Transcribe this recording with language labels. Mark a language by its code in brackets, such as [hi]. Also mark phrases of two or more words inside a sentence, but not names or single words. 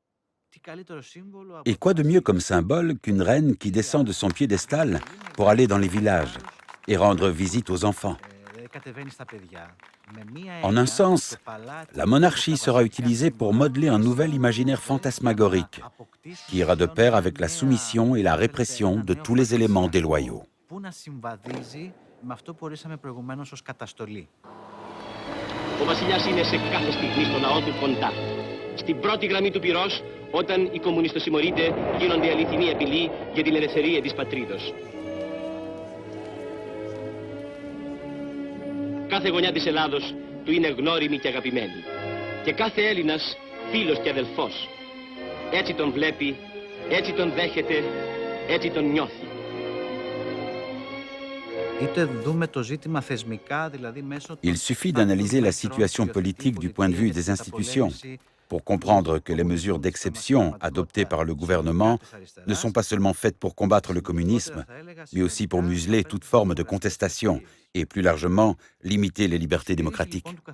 [fr] Et quoi de mieux comme symbole qu'une reine qui descend de son piédestal pour aller dans les villages et rendre visite aux enfants? En un sens, la monarchie sera utilisée pour modeler un nouvel imaginaire fantasmagorique qui ira de pair avec la soumission et la répression de tous les éléments déloyaux. [el] Ο βασιλιάς είναι σε κάθε στιγμή στο ναό του κοντά. Στην πρώτη γραμμή του πυρός, όταν οι κομμουνιστοσημωρείτε γίνονται αληθινή απειλή για την ελευθερία της πατρίδος. Κάθε γωνιά της Ελλάδος του είναι γνώριμη και αγαπημένη. Και κάθε Έλληνας φίλος και αδελφός. Έτσι τον βλέπει, έτσι τον δέχεται, έτσι τον νιώθει. [fr] Il suffit d'analyser la situation politique du point de vue des institutions pour comprendre que les mesures d'exception adoptées par le gouvernement ne sont pas seulement faites pour combattre le communisme, mais aussi pour museler toute forme de contestation et, plus largement, limiter les libertés démocratiques.